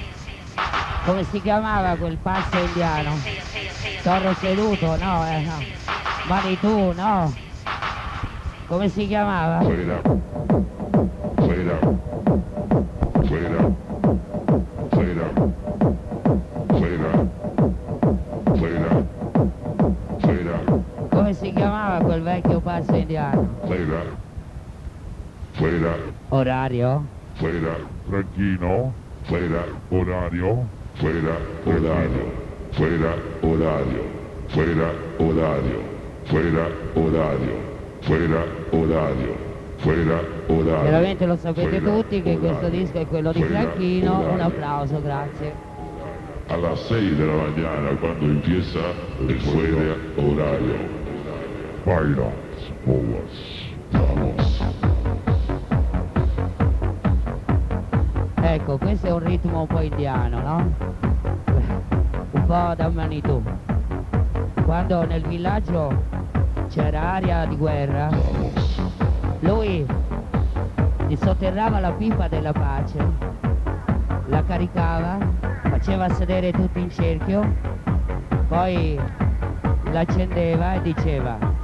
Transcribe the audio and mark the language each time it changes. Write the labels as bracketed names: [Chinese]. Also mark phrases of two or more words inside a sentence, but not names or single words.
[Italian] Come si chiamava quel passo indiano? Toro seduto? No, no. Manitou, no. Come si chiamava? [English] Play it out. Play it out. Play it out. Play it out. Play it out. Play it out. Play it out. [Italian] Come si chiamava quel vecchio passo indiano? [English] Play it out. Play it out. [Italian] Orario? [English] Play it out. Tranquillo. Play it out. Orario. Play it out. Orario. Play it out. Orario. Play it out. Orario. Play it out. Orario. Play it out. Orario. Play it out. [Italian] Orario. Veramente lo sapete tutti che questo disco è quello di Franchino. Un applauso, grazie. [Spanish] A las 6 de la mañana cuando empieza el fuera horario. Baila, boas, vamos. [Italian] Ecco, questo è un ritmo un po' indiano, no? Un po' da Manitou. Quando nel villaggio c'era aria di guerra, lui disotterrava la pipa della pace, la caricava, faceva sedere tutti in cerchio, poi l'accendeva e diceva: